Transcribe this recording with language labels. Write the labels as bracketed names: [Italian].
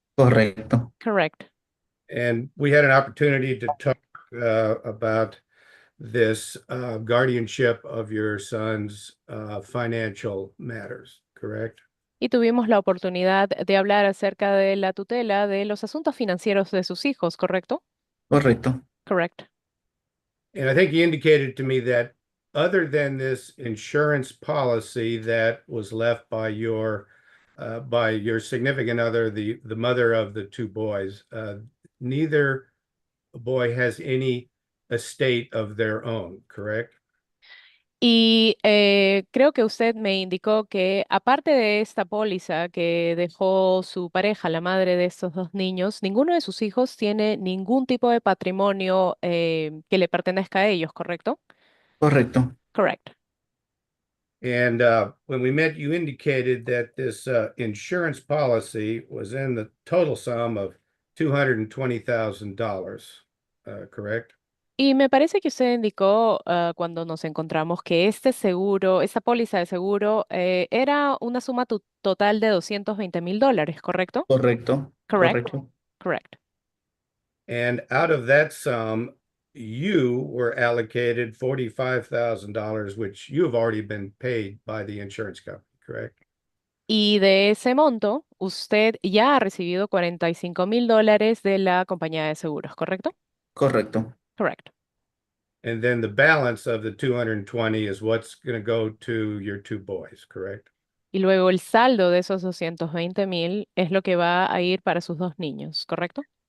[Spanish] Correcto. [English] Correct. And we had an opportunity to talk about this guardianship of your son's financial matters, correct? [Spanish] Y tuvimos la oportunidad de hablar acerca de la tutela de los asuntos financieros de sus hijos, ¿correcto? Correcto. [English] Correct. And I think you indicated to me that other than this insurance policy that was left by your significant other, the mother of the two boys, neither boy has any estate of their own, correct? [Spanish] Y creo que usted me indicó que aparte de esta póliza que dejó su pareja, la madre de estos dos niños, ninguno de sus hijos tiene ningún tipo de patrimonio que le pertenezca a ellos, ¿correcto? Correcto. [English] Correct. And when we met, you indicated that this insurance policy was in the total sum of $220,000, correct? [Spanish] Y me parece que usted indicó cuando nos encontramos que este seguro, esta póliza de seguro, era una suma total de 220,000 dólares, ¿correcto? Correcto. [English] Correct. [Spanish] Correcto. [English] Correct. And out of that sum, you were allocated $45,000, which you have already been paid by the insurance company, correct? [Spanish] Y de ese monto, usted ya ha recibido 45,000 dólares de la compañía de seguros, ¿correcto? Correcto. [English] Correct. And then the balance of the 220 is what's going to go to your two boys, correct? [Spanish] Y luego el saldo de esos 220,000 es lo que va a ir para sus dos niños, ¿correcto?